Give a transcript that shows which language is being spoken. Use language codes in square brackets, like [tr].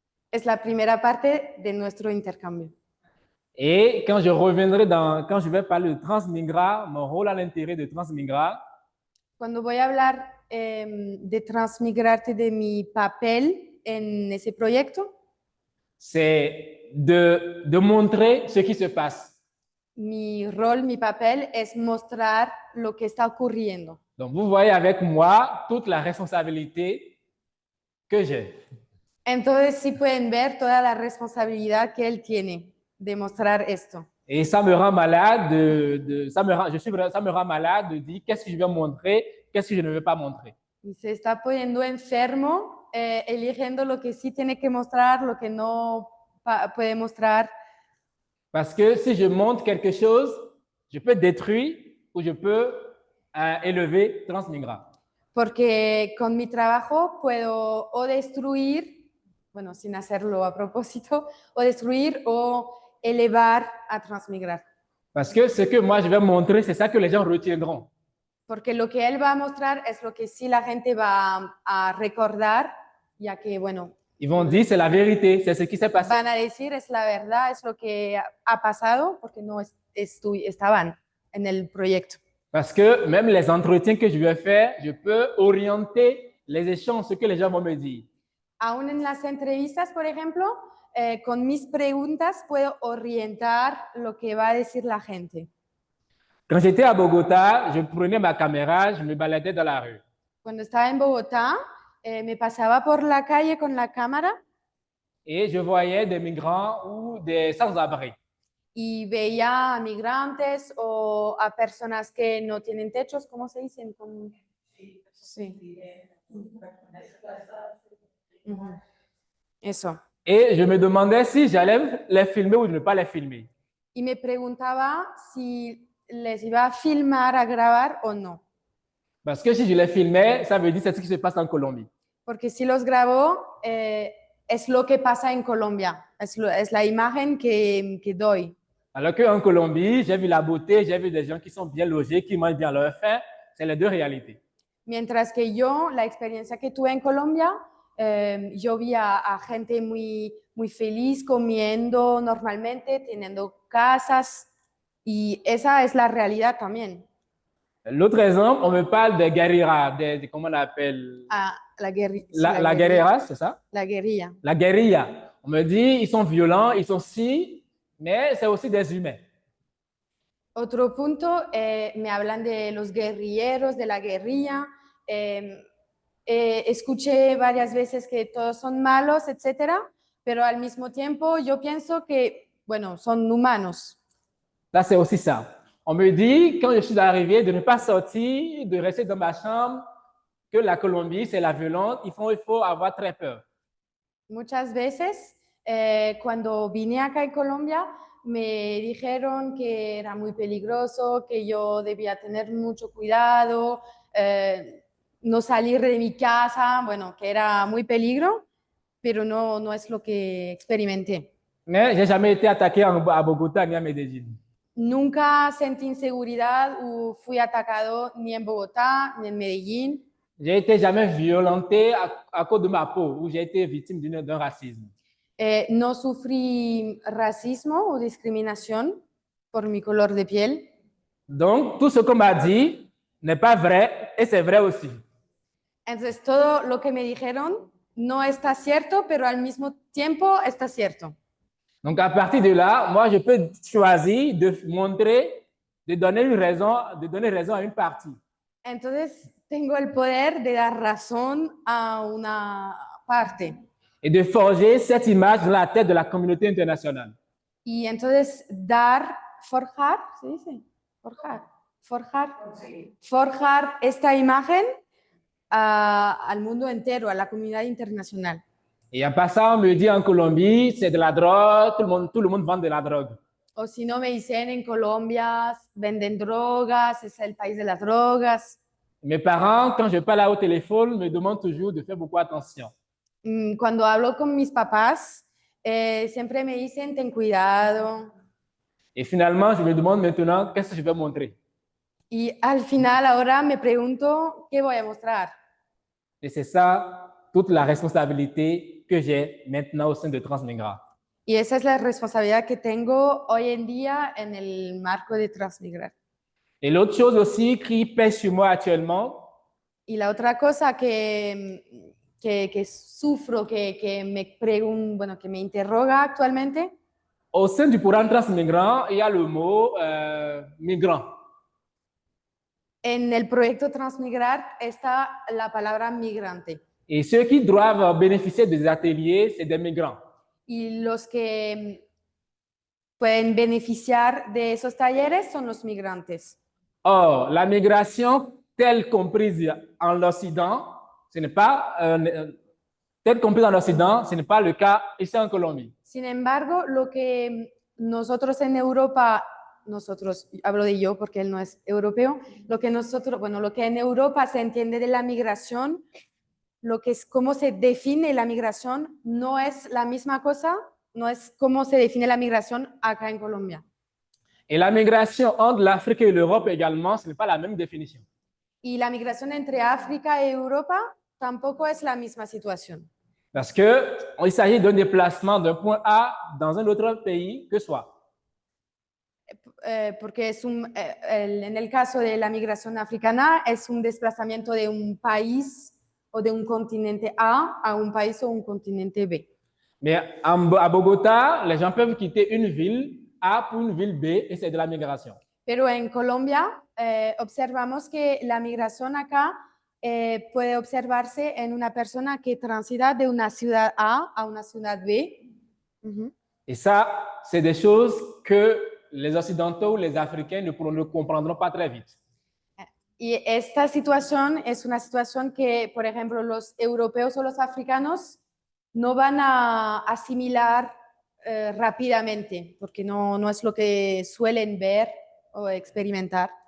[es] Es la primera parte de nuestro intercambio. [fr] Et quand je vais parler de Transmigra, mon rôle à l'intérieur de Transmigra, [es] Cuando voy a hablar de transmigrarte de mi papel en ese proyecto? [fr] C'est de montrer ce qui se passe. [es] Mi rol, mi papel es mostrar lo que está ocurriendo. [fr] Donc, vous voyez avec moi toute la responsabilité que j'ai. [es] Entonces sí pueden ver toda la responsabilidad que él tiene de mostrar esto. [fr] Et ça me rend malade ça me rend malade de dire qu'est-ce que je vais montrer, qu'est-ce que je ne veux pas montrer. [es] Y se está poniendo enfermo, eligiendo lo que sí tiene que mostrar, lo que no puede mostrar. [fr] Parce que si je montre quelque chose, je peux détruire ou je peux élever Transmigra. [es] Porque con mi trabajo puedo o destruir, bueno, sin hacerlo a propósito, o destruir o elevar a Transmigrar. [fr] Parce que ce que moi je vais montrer, c'est ça que les gens retiendront. [es] Porque lo que él va a mostrar es lo que sí la gente va a recordar, ya que, bueno, [fr] Ils vont dire c'est la vérité, c'est ce qui s'est passé. [es] van a decir es la verdad, es lo que ha pasado, porque no estaban en el proyecto. [fr] Parce que même les entretiens que je vais faire, je peux orienter les échanges, ce que les gens vont me dire. [es] Aún en las entrevistas, por ejemplo, con mis preguntas puedo orientar lo que va a decir la gente. [fr] Quand j'étais à Bogota, je prenais ma caméra, je me baladais dans la rue. [es] Cuando estaba en Bogotá, me pasaba por la calle con la cámara [fr] Et je voyais des migrants ou des sans-abri. [es] y veía a migrantes o a personas que no tienen techos, ¿cómo se dicen? Sí. Ujú. Eso. [fr] Et je me demandais si j'allais les filmer ou ne pas les filmer. [es] Y me preguntaba si les iba a filmar, a grabar o no. [fr] Parce que si je les filmais, ça veut dire c'est ce qui se passe en Colombie. [es] Porque si los grabo, es lo que pasa en Colombia, es la imagen que doy. [fr] Alors qu'en Colombie, j'ai vu la beauté, j'ai vu des gens qui sont bien logés, qui mangent bien leur faim. C'est les deux réalités. [es] Mientras que yo, la experiencia que tuve en Colombia, yo vi a gente muy, muy feliz comiendo normalmente, teniendo casas, y esa es la realidad también. [fr] L'autre exemple, on me parle des guerrillas, comment on appelle? [es] Ah, la guerrilla. [fr] La guerrilla, c'est ça? [es] La guerrilla. [fr] La guérilla. On me dit, ils sont violents, ils sont si, mais c'est aussi des humains. [es] Otro punto, me hablan de los guerrilleros, de la guerrilla. Escuché varias veces que todos son malos, etcétera, pero al mismo tiempo yo pienso que, bueno, son humanos. [fr] Ça, c'est aussi ça. On me dit, quand je suis arrivé, de ne pas sortir, de rester dans ma chambre, que la Colombie, c'est la violence. Il faut avoir très peur. [es] Muchas veces, cuando vine acá en Colombia, me dijeron que era muy peligroso, que yo debía tener mucho cuidado, no salir de mi casa, bueno, que era muy peligro, pero no es lo que experimenté. [fr] Mais j'ai jamais été attaqué à Bogotá ni à Medellín. [es] Nunca sentí inseguridad o fui atacado ni en Bogotá ni en Medellín. [fr] J'ai été jamais violenté à cause de ma peau, ou j'ai été victime d'un racisme. [es] No sufrí racismo o discriminación por mi color de piel. [fr] Donc, tout ce qu'on m'a dit n'est pas vrai, et c'est vrai aussi. [es] Entonces, todo lo que me dijeron no está cierto, pero al mismo tiempo está cierto. [fr] Donc, à partir de là, moi, je peux choisir de montrer, de donner raison à une partie. [es] Entonces, tengo el poder de dar razón a una parte. [fr] Et de forger cette image dans la tête de la communauté internationale. [es] Y entonces, forjar, ¿se dice? Forjar esta imagen al mundo entero, a la comunidad internacional. [fr] Et en passant, on me dit en Colombie, c'est de la drogue, tout le monde vend de la drogue. [es] O si no me dicen en Colombia, venden drogas, es el país de las drogas. [fr] Mes parents, quand je parle au téléphone, me demandent toujours de faire beaucoup attention. [es] Cuando hablo con mis papás, siempre me dicen, ten cuidado. [fr] Et finalement, je me demande maintenant, qu'est-ce que je vais montrer? [es] Y al final, ahora me pregunto, ¿qué voy a mostrar? [fr] Et c'est ça, toute la responsabilité que j'ai maintenant au sein de Transmigra. [es] Y esa es la responsabilidad que tengo hoy en día en el marco de Transmigrar. [fr] Et l'autre chose aussi qui pèse sur moi actuellement, [es] Y la otra cosa que sufro, que me bueno, que me interroga actualmente, [fr] Au sein du programme transmigrant, il y a le mot migrant. [es] en el proyecto Transmigrar está la palabra migrante. [fr] Et ceux qui doivent bénéficier des ateliers, c'est des migrants. [es] Y los que pueden beneficiar de esos talleres son los migrantes. [fr] Or, la migration telle comprise en l'Occident, ce n'est pas telle comprise en Occident, ce n'est pas le cas ici en Colombie. [es] Sin embargo, lo que nosotros en Europa, hablo de yo porque él no es europeo, lo que en Europa se entiende de la migración, lo que es cómo se define la migración, no es la misma cosa, no es cómo se define la migración acá en Colombia. [fr] Et la migration entre l'Afrique et l'Europe également, ce n'est pas la même définition. [es] Y la migración entre África y Europa tampoco es la misma situación. [fr] Parce qu'il s'agit d'un déplacement d'un point A dans un autre pays que soit. [es] Porque en el caso de la migración africana es un desplazamiento de un país o de un continente A un país o un continente B. [fr] Mais à Bogota, les gens peuvent quitter une ville A pour une ville B et c'est de la migration. [es] Pero en Colombia observamos que la migración acá puede observarse en una persona que transita de una ciudad A una ciudad B. [fr] Et ça, c'est des choses que les Occidentaux ou les Africains ne comprendront pas très vite. [es] Y esta situación es una situación que, por ejemplo, los europeos o los africanos no van a asimilar rápidamente, porque no es lo que suelen ver o experimentar.